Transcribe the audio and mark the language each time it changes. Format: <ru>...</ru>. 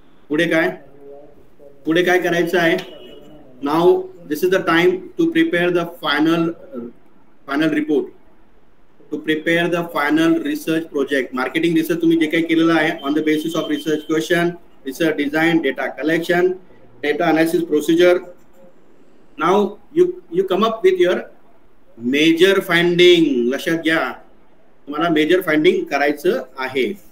<mr>पुढे काय करायचं आहे.</mr> <en>Now this is the time to prepare the final report, to prepare the final research project. Marketing research</en> <mr>तुम्ही जे काही केलेलं आहे</mr> <en>On the basis of research question, research design, data collection, data analysis procedure. Now you come up with your major finding.</en> <mr>लक्षात घ्या, तुम्हाला major finding करायचं आहे.</mr>